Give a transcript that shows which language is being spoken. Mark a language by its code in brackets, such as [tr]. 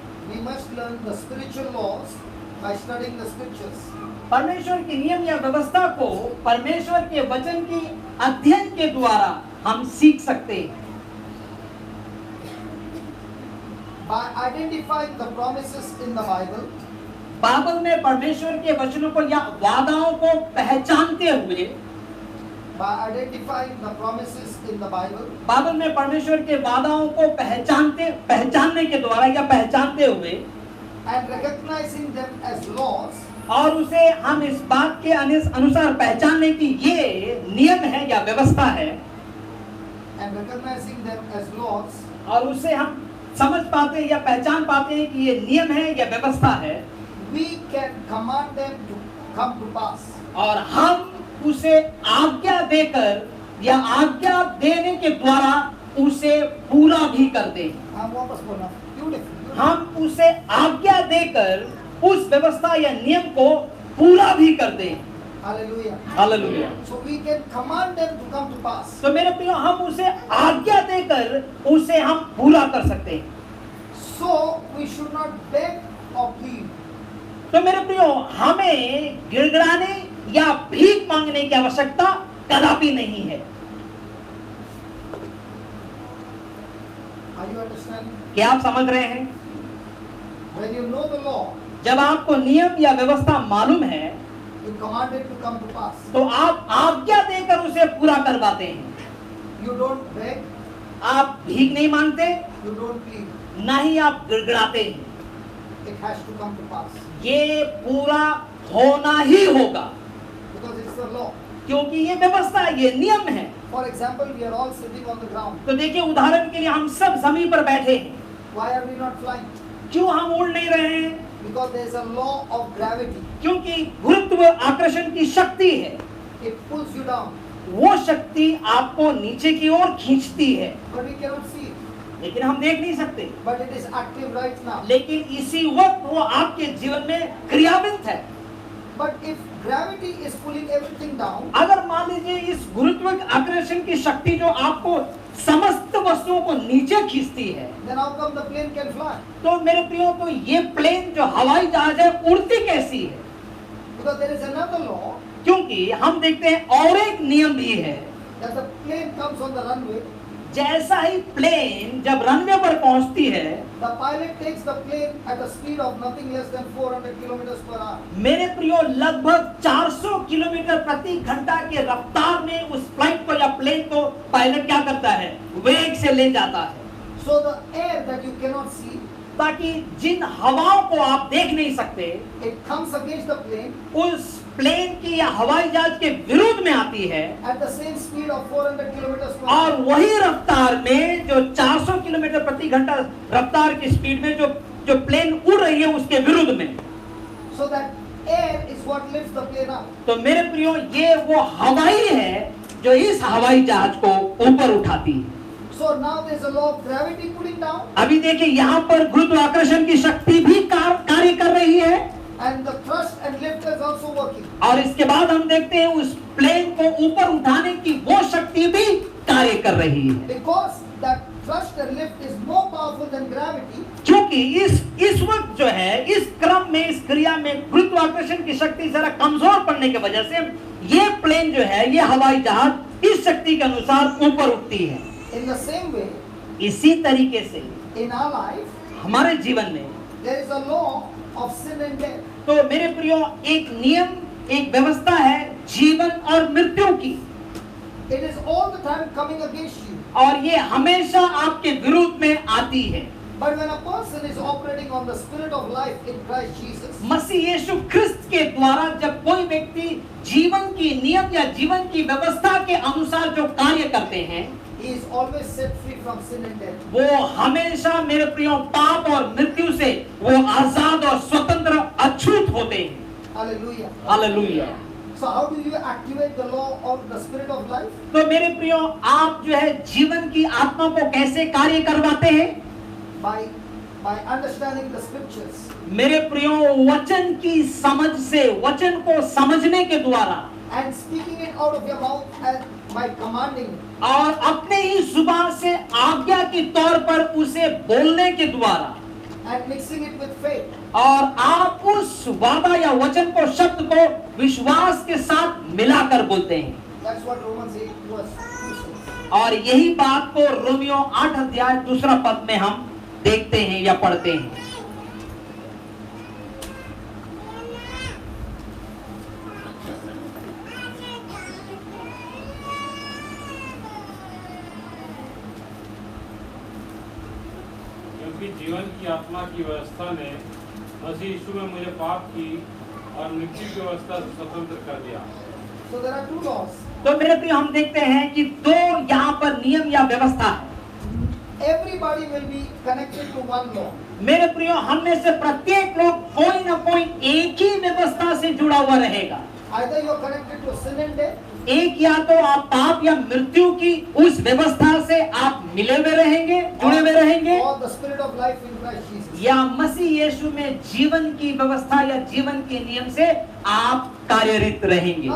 [en] We must learn the spiritual laws by studying the scriptures. [hi] परमेश्वर की नियम या व्यवस्था को परमेश्वर के वचन की अध्ययन के द्वारा हम सीख सकते हैं। [en] By identifying the promises in the Bible, [hi] Bible में परमेश्वर के वचनों को या वादाओं को पहचानते हुए, [en] by identifying the promises in the Bible, [hi] Bible में परमेश्वर के वादाओं को पहचानने के द्वारा या पहचानते हुए [en] and recognizing them as laws, [hi] और उसे हम इस बात के अनुसार पहचानने की ये नियम है या व्यवस्था है [en] and recognizing them as laws, [hi] और उसे हम समझ पाते हैं या पहचान पाते हैं कि ये नियम है या व्यवस्था है, [en] we can command them to come to pass. [hi] और हम उसे आज्ञा देकर या आज्ञा देने के द्वारा उसे पूरा भी करते हैं। हम वापस बोलना, beautiful. हम उसे आज्ञा देकर उस व्यवस्था या नियम को पूरा भी करते हैं। [en] Hallelujah. [hi] Hallelujah. [en] So we can command them to come to pass. [hi] तो मेरे प्रियो हम उसे आज्ञा देकर उसे हम पूरा कर सकते हैं। [en] So we should not beg or plead. [hi] तो मेरे प्रियो हमें गिड़गिड़ाने या भीख मांगने की आवश्यकता कदापि नहीं है। [en] Are you understanding? [hi] क्या आप समझ रहे हैं? [en] When you know the law, [hi] जब आपको नियम या व्यवस्था मालूम है [en] you command it to come to pass. [hi] तो आप आज्ञा देकर उसे पूरा करवाते हैं। [en] You don't beg, [hi] आप भीख नहीं मांगते, [en] you don't plead. [hi] ना ही आप गिड़गिड़ाते हैं। [en] It has to come to pass [hi] ये पूरा होना ही होगा [en] because it's the law. [hi] क्योंकि ये व्यवस्था, ये नियम है। [en] For example, we are all sitting on the ground. [hi] तो देखिए उदाहरण के लिए हम सब जमीन पर बैठे हैं। [en] Why are we not flying? [hi] क्यों हम उड़ नहीं रहे हैं? [en] Because there is a law of gravity. [hi] क्योंकि गुरुत्व आकर्षण की शक्ति है, [en] It pulls you down, [hi] वो शक्ति आपको नीचे की ओर खींचती है, [en] but we cannot see it. [hi] लेकिन हम देख नहीं सकते। [en] But it is active right now. [hi] लेकिन इसी वक्त वो आपके जीवन में क्रियान्वित है। [en] But if gravity is pulling everything down, [hi] अगर मान लीजिए इस गुरुत्व आकर्षण की शक्ति जो आपको समस्त वस्तुओं को नीचे खींचती है, [en] then how come the plane can fly? [hi] तो मेरे प्रियो तो ये प्लेन जो हवाई जहाज है उड़ती कैसी है? [en] Because there is another law [hi] क्योंकि हम देखते हैं और एक नियम भी है, [en] that the plane comes on the runway, [hi] जैसा ही प्लेन जब रनवे पर पहुंचती है, [en] the pilot takes the plane at a speed of nothing less than 400 kilometers per hour. [hi] मेरे प्रियो लगभग 400 किलोमीटर प्रति घंटा के रफ्तार में उस फ्लाइट को या प्लेन को पायलट क्या करता है? वेग से ले जाता है, [en] So the air that you cannot see, [hi] ताकि जिन हवाओं को आप देख नहीं सकते [en] it comes against the plane [hi] उस प्लेन की या हवाई जहाज के विरुद्ध में आती है, [en] at the same speed of 400 kilometers per [hi] और [en] hour. [hi] वही रफ्तार में जो 400 किलोमीटर प्रति घंटा रफ्तार की स्पीड में जो प्लेन उड़ रही है उसके विरुद्ध में, [en] So that air is what lifts the plane up. [hi] तो मेरे प्रियो ये वो हवाई है जो इस हवाई जहाज को ऊपर उठाती है। [en] So now there is a law of gravity pulling down, [hi] अभी देखिए यहाँ पर गुरुत्वाकर्षण की शक्ति भी कार्य कर रही है, [en] and the thrust and lift is also working. [hi] और इसके बाद हम देखते हैं उस प्लेन को ऊपर उठाने की वो शक्ति भी कार्य कर रही है, [en] Because that thrust and lift is more powerful than gravity. [hi] क्योंकि इस वक्त जो है इस क्रम में इस क्रिया में गुरुत्वाकर्षण की शक्ति जरा कमजोर पड़ने की वजह से ये प्लेन जो है ये हवाई जहाज इस शक्ति के अनुसार ऊपर उठती है। [en] In the same way, [hi] इसी तरीके से [en] in our life, [hi] हमारे जीवन में [en] there is a law of sin and death. [hi] तो मेरे प्रियो एक नियम, एक व्यवस्था है जीवन और मृत्यु की। [en] It is all the time coming against you. [hi] और ये हमेशा आपके विरुद्ध में आती है। [en] But when a person is operating on the spirit of life in Christ Jesus, [hi] मसीह यीशु ख्रिस्त के द्वारा जब कोई व्यक्ति जीवन की नियम या जीवन की व्यवस्था के अनुसार जो कार्य करते हैं, [en] he is always set free from sin and death. [hi] वो हमेशा मेरे प्रियो पाप और मृत्यु से वो आजाद और स्वतंत्र अछूत होते हैं। [en] Hallelujah. [hi] Hallelujah. [en] So how do you activate the law of the spirit of life? [hi] तो मेरे प्रियो, आप जो है जीवन की आत्मा को कैसे कार्य करवाते हैं? [en] By understanding the scriptures. [hi] मेरे प्रियो, वचन की समझ से, वचन को समझने के द्वारा [en] And speaking it out of your mouth and by commanding it. [hi] और अपने ही जुबान से आज्ञा के तौर पर उसे बोलने के द्वारा [en] And mixing it with faith. [hi] और आप उस वादा या वचन को, शब्द को विश्वास के साथ मिलाकर बोलते हैं। [en] That's what Romans 8 verse 2 says. [hi] और यही बात को रोमियो 8 अध्याय 2 पद में हम देखते हैं या पढ़ते हैं। क्योंकि जीवन की आत्मा की व्यवस्था ने मसीह यीशु में मुझे पाप की और मृत्यु की व्यवस्था से स्वतंत्र कर दिया। [en] So there are two laws. [hi] तो मेरे प्रिय, हम देखते हैं कि दो यहाँ पर नियम या व्यवस्था है। [en] Everybody will be connected to one law. [hi] मेरे प्रियो, हम में से प्रत्येक लोग कोई ना कोई एक ही व्यवस्था से जुड़ा हुआ रहेगा। [en] Either you are connected to sin and death, [hi] एक या तो आप पाप या मृत्यु की उस व्यवस्था से आप मिले हुए रहेंगे, जुड़े हुए रहेंगे, [en] or the spirit of life in Christ Jesus. [hi] या मसीह यीशु में जीवन की व्यवस्था या जीवन के नियम से आप कार्यरत रहेंगे।